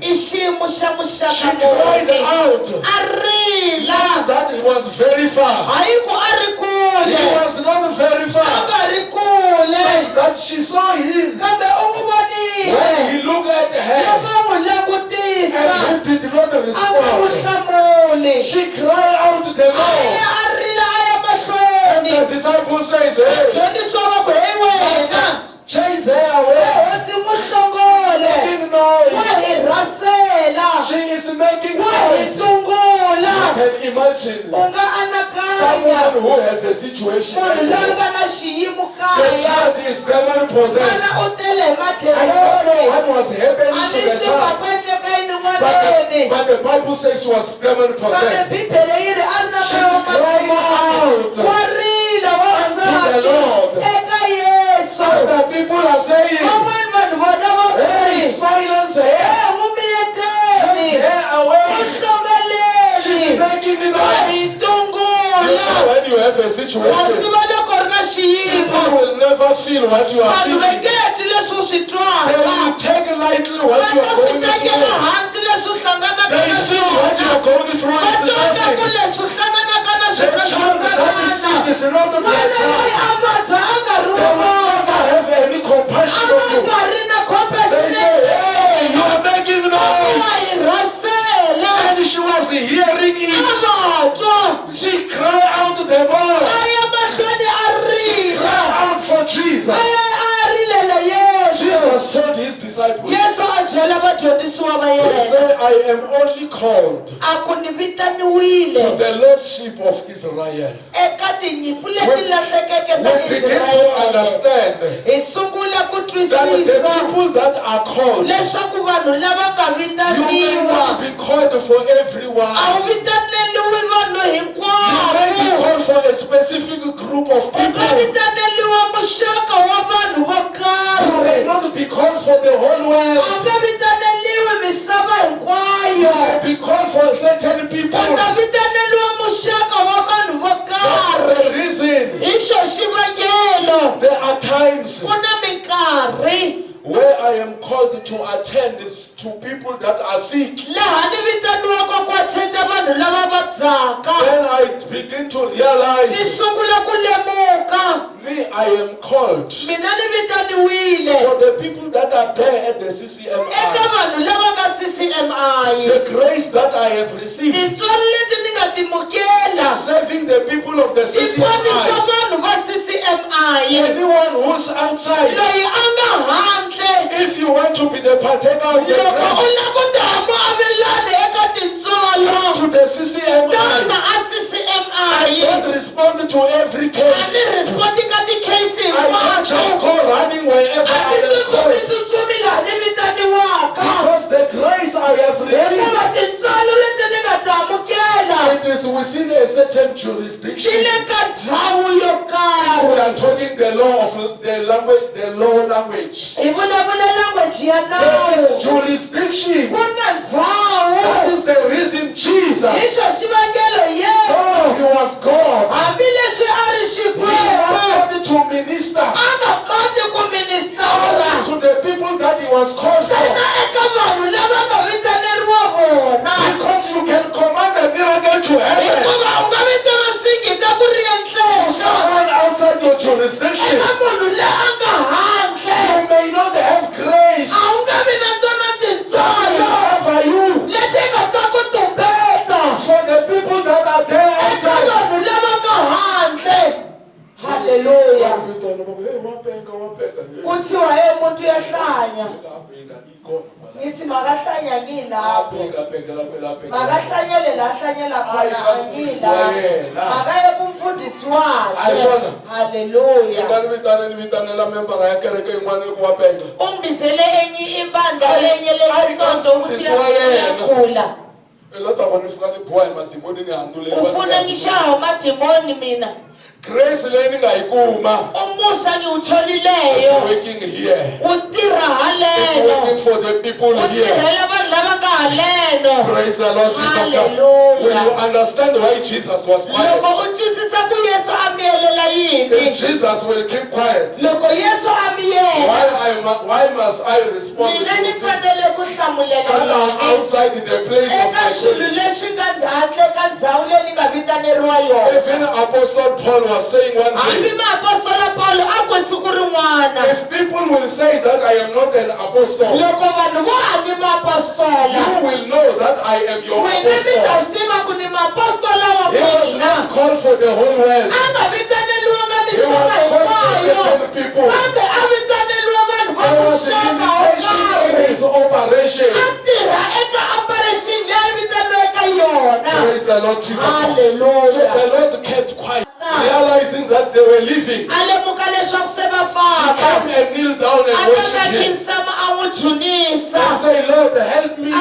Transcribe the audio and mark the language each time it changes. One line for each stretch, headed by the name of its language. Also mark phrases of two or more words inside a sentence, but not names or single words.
Tsonga: I xiyimo xa
English: She
Tsonga: muxaka
English: cried
Tsonga: muni.
English: out.
Tsonga: A rila.
English: That it was very far.
Tsonga: Hayi ku a ri
English: He
Tsonga: kule.
English: was not very
Tsonga: A
English: far.
Tsonga: nga ri kule.
English: That she saw him.
Tsonga: Kambe u n'wi vonile.
English: When he looked at her
Tsonga: Loko n'wi langutisa.
English: and he did not
Tsonga: A nga n'wi
English: respond,
Tsonga: hlamuli.
English: She cried out to the
Tsonga: a
English: Lord.
Tsonga: ya a rile a ya
English: And the
Tsonga: mahlweni
English: disciple says, hey,
Tsonga: vadyondzisi va va ku hey wena
English: chase her away.
Tsonga: hosi muhlongole
English: Making
Tsonga: wa
English: noise.
Tsonga: hi rasela
English: She is making
Tsonga: wa hi
English: noise.
Tsonga: tungula
English: You can imagine
Tsonga: u nga anakanya
English: someone who has a situation
Tsonga: munhu
English: like
Tsonga: loyi
English: that.
Tsonga: nga na xiyimo
English: The
Tsonga: kaya
English: child is demon possessed.
Tsonga: ana u tele hi
English: I don't know
Tsonga: madleleni
English: what was happening
Tsonga: a
English: to
Tsonga: ni
English: the
Tsonga: swi nga
English: child.
Tsonga: ku endleka yini n'waneni
English: But the Bible says she was demon
Tsonga: kambe
English: possessed.
Tsonga: bibele yi ri a ri na
English: She's
Tsonga: moya wa
English: crying out
Tsonga: madlelani wa rila wa
English: unto the Lord.
Tsonga: eka yesu
English: So the people are saying,
Tsonga: van'wani vanhu vona va
English: hey,
Tsonga: kuri
English: silence her.
Tsonga: n'wi
English: Chase
Tsonga: miyeteni
English: her away.
Tsonga: uhlongeleni
English: She's making it
Tsonga: wa
English: noise.
Tsonga: hi
English: You
Tsonga: tungula
English: know, when you have a
Tsonga: wa
English: situation,
Tsonga: swi tiva loko ri na xiyimo
English: people will never feel what you are
Tsonga: vanhu va
English: feeling.
Tsonga: nge heti leswi u swi
English: They
Tsonga: twaka
English: will take lightly what
Tsonga: va
English: you
Tsonga: ta
English: are
Tsonga: swi
English: going
Tsonga: tekela
English: through.
Tsonga: hansi leswi u hlanganaka
English: They
Tsonga: na
English: see what you
Tsonga: swona
English: are going through
Tsonga: va
English: is
Tsonga: twa ku
English: nothing.
Tsonga: leswi u hlanganaka na
English: The
Tsonga: swona
English: child that is sick
Tsonga: swintsonana
English: is not the
Tsonga: n'wana loyi
English: child.
Tsonga: a vabya a nga ri
English: They will
Tsonga: wovava
English: never have any
Tsonga: a
English: compassion
Tsonga: va
English: on you.
Tsonga: nga ri na
English: They
Tsonga: compassion
English: say, hey, you are making
Tsonga: wa
English: noise.
Tsonga: hi rasela
English: And she was hearing
Tsonga: a
English: it.
Tsonga: nga twa
English: She cried out to the Lord.
Tsonga: a ya mahlweni a rila
English: Cried out for Jesus.
Tsonga: a ya a rilela yesu
English: Jesus told his disciples,
Tsonga: yesu a byela vadyondzisiwa va
English: he
Tsonga: yena
English: said, I am only called
Tsonga: a ku ni vitaniwile
English: to the lost sheep of Israel.
Tsonga: eka tinyimpfu leti lahlekeke ta
English: We begin to
Tsonga: Israyele
English: understand
Tsonga: hi sungula ku
English: that the
Tsonga: twisisa
English: people that are called,
Tsonga: leswaku vanhu lava nga
English: you may
Tsonga: vitaniwa
English: not be called for
Tsonga: a
English: everyone.
Tsonga: wu vitaneliwi vanhu
English: You may be
Tsonga: hinkwavo
English: called for a specific group of
Tsonga: u nga
English: people.
Tsonga: vitaneliwa muxaka wa vanhu vo
English: You may
Tsonga: karhi
English: not be called for the whole
Tsonga: a
English: world.
Tsonga: wu nga vitaneliwi misava
English: You
Tsonga: hinkwayo
English: may be called for certain people.
Tsonga: u ta vitaneliwa muxaka wa vanhu vo
English: That's
Tsonga: karhi
English: the reason
Tsonga: hi xo xivangelo
English: there are times
Tsonga: ku na minkarhi
English: where I am called to attend to people that are sick.
Tsonga: laha ni vitaniwaka ku attenda vanhu lava vabyaka
English: Then I begin to
Tsonga: ni
English: realize,
Tsonga: sungula ku lemuka
English: me, I am called
Tsonga: mina ni vitaniwile
English: for the people that are there at the
Tsonga: eka
English: CCMI.
Tsonga: vanhu lava nga CCMI
English: The grace that I have received,
Tsonga: tintswalo leti ni nga timukela
English: serving the people of the
Tsonga: ti ponisa
English: CCMI.
Tsonga: vanhu va CCMI
English: Anyone who's outside,
Tsonga: loyi a nga handle
English: if you want to be the partaker of the
Tsonga: loko u
English: grace,
Tsonga: lava ku damu avelani eka tintswalo
English: to the CCMI.
Tsonga: tana a
English: I
Tsonga: CCMI
English: don't respond to every
Tsonga: a ni
English: case.
Tsonga: respondi ka tikhesi
English: I don't
Tsonga: hinkwato
English: just go running wherever
Tsonga: a
English: I
Tsonga: ti
English: am called.
Tsonga: tsutsumi laha ni vitaniwaka
English: Because the grace I have received,
Tsonga: hikuva tintswalo leti ni nga ti amukela
English: it is within a certain
Tsonga: ti
English: jurisdiction.
Tsonga: le ka ndhawu yo
English: We
Tsonga: karhi
English: are talking the law of the language, the law language.
Tsonga: hi vulavula language ya
English: There is
Tsonga: nawu
English: jurisdiction.
Tsonga: ku na
English: That
Tsonga: ndhawu
English: is the reason
Tsonga: hi
English: Jesus,
Tsonga: xo xivangelo yesu
English: oh, he was God.
Tsonga: hambileswi a ri
English: He
Tsonga: xikwembu
English: wanted to minister
Tsonga: a nga koti ku ministara
English: to the people that he was called
Tsonga: ntsena
English: for.
Tsonga: eka vanhu lava nga vitaneriwa vona
English: Because you can command a miracle to heaven.
Tsonga: hikuva u nga vitana singita ku ri endleka
English: Someone outside your jurisdiction,
Tsonga: eka munhu leyi a nga handle
English: you may not have grace.
Tsonga: a wu nga vi na tona tintswalo
English: However, you,
Tsonga: leti nga ta ku tumbeta
English: for the people that are there
Tsonga: eka
English: outside,
Tsonga: vanhu lava nga handle halleluya
Zulu: kuthiwa ye muntu yahlanya ngithi makahlanya ngilapho makahlanyele la hlanyela khona angila makaye kumfundisi wakhe halleluya ungibizele enye ibandla lenye lesonto ukuthi uyakhula ufuna ngishaye amadimoni mina
Tsonga: grace leyi ni nga yi kuma,
Zulu: umusa ngiwutholileyo
English: working here.
Tsonga: utirha
English: It's
Tsonga: haleno
English: working for the people here.
Tsonga: utirhela vanhu lava nga haleno
English: Praise the Lord Jesus Christ. Hallelujah. When you understand why Jesus was quiet,
Tsonga: loko u twisisa ku yesu a miyelela
English: then
Tsonga: yini
English: Jesus will keep quiet.
Tsonga: loko yesu a miyela
English: Why must I respond to
Tsonga: mina ni
English: things
Tsonga: fanele ku hlamulela
English: that are
Tsonga: yini
English: outside the place of
Tsonga: eka
English: my
Tsonga: xilo
English: calling?
Tsonga: lexi nga handle ka ndhawu leyi ni nga vitaneriwa yona
English: Even Apostle Paul was saying one
Tsonga: hambi
English: day,
Tsonga: maapostola paulo a ku siku rin'wana
English: if people will say that I am not an apostle,
Tsonga: loko vanhu vo hani maapostola apostola.
English: You will know that I am your
Tsonga: Wena mi ta
English: apostle.
Tsonga: swi tiva ku ni mapostola wa
English: He was
Tsonga: n'wina.
English: not called for the whole world.
Tsonga: A nga vitaneliwanga
English: He was
Tsonga: misava
English: called for
Tsonga: hinkwayo.
English: certain people.
Tsonga: Kambe a vitaneliwa vanhu va
English: There was a
Tsonga: muxaka wo
English: limitation in
Tsonga: karhi.
English: his operation.
Tsonga: A tirha eka operation leyi vitaniweka yona.
English: Praise the Lord Jesus. Hallelujah. So the Lord kept quiet, realizing that they were leaving.
Tsonga: A lemuka leswaku se va
English: He
Tsonga: famba.
English: came and kneeled down and
Tsonga: A tata
English: worshiped him.
Tsonga: khinsama a n'wi dzunisa.
English: And say, Lord, help me.